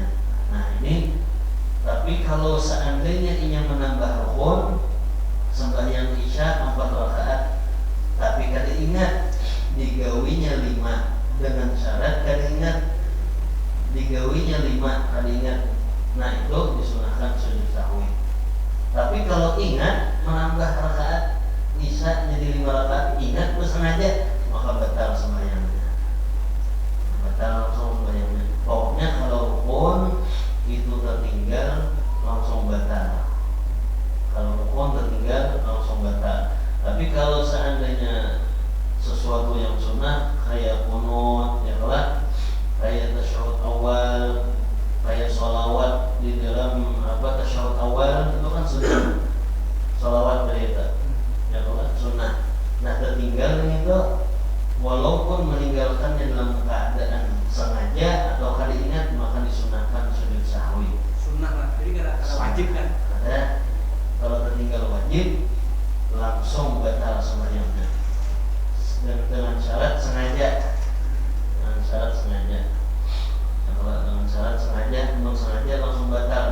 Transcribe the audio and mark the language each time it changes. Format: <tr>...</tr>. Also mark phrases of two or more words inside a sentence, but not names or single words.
<bjn>Nah ini, tapi kalau seandainya inya menambah rukun sembahyang isya 4 rakaat, tapi kada ingat digawinya 5 dengan syarat kada ingat digawinya 5 kada ingat, nah itu disunahkan sujud sahwi. Tapi kalau ingat menambah rakaat isya jadi 5 rakaat, ingat bersengaja, maka batal sembahyangnya, batal langsung sembahyangnya. Pokoknya kalau rukun itu tertinggal langsung batal. Kalau rukun tertinggal langsung batal. Tapi kalau seandainya sesuatu yang sunnah kayak qunut, ya kan, kayak tasyahud awal, kayak sholawat di dalam tasyahud awal itu kan sunnah. Sholawat dari itu, ya kan, sunnah. Nah tertinggal itu walaupun meninggalkannya dalam keadaan sengaja atau kali ingat maka disunahkan sujud sahwi. Sunnah lah, jadi kada wajib kan? Ada. Kalau tertinggal wajib langsung batal sembahyangnya. Dan dengan syarat sengaja. Dengan syarat sengaja. Kalau dengan syarat sengaja, memang sengaja langsung batal.</bjn>